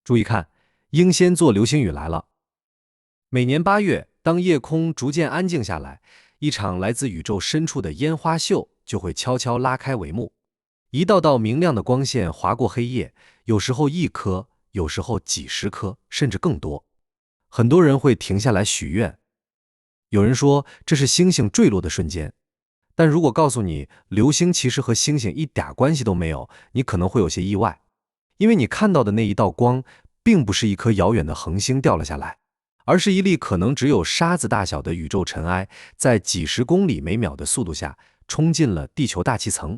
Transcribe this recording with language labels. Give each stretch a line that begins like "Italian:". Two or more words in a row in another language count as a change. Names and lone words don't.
Chinese: 注意看，英仙座流星雨来了。每年8月，当夜空逐渐安靜下來，一場來自宇宙深處的煙花秀就會悄悄拉開帷幕。一道道明亮的光線劃過黑夜，有時候1顆，有時候幾十顆，甚至更多。很多人會停下來許願。有人說這是星星墜落的瞬間，但如果告訴你流星其實和星星一點關係都沒有，你可能會有些意外，因為你看到的那一道光並不是一顆遙遠的恆星掉了下來，而是一粒可能只有沙子大小的宇宙塵埃，在幾十公里每秒的速度下衝進了地球大氣層。